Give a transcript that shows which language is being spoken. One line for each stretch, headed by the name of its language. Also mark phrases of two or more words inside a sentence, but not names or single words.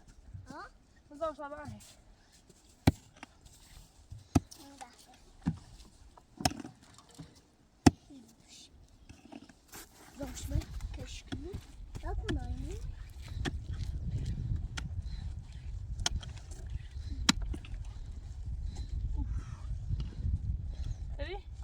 Arabic: ها؟ زي صباح
Portuguese: Vamos ver que escrevi. Tá com nome.
Arabic: تبي